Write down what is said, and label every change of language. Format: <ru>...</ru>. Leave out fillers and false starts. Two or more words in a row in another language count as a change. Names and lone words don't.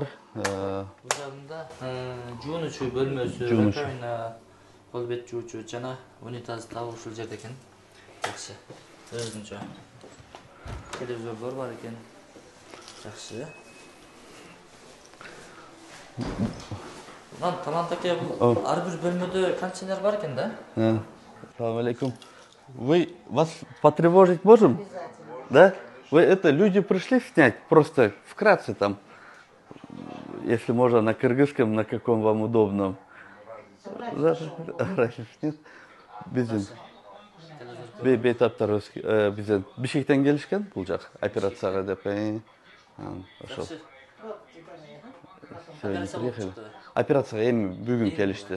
<ky>Бул жагында жуунучу бөлмөсү, раковина, кол бет жуучу жана унитаз табы ушул жерде экен. Жакшы. Өзүнчө телевизорлор бар экен. Жакшы. Талант аке, ар бир бөлмөдө кондиционер бар экен да? Салам алейкум.</ky> <ru>Вас потревожить можем? Да? Люди пришли снять, просто вкратце там, если можно, на кыргызском, на каком вам удобном.</ru> <ky>Биздин бейтаптарыбыз бизден Бишкектен келишкен, бул жак операцияга деп. Ошол. Операцияга эми бүгүн келишти.</ky>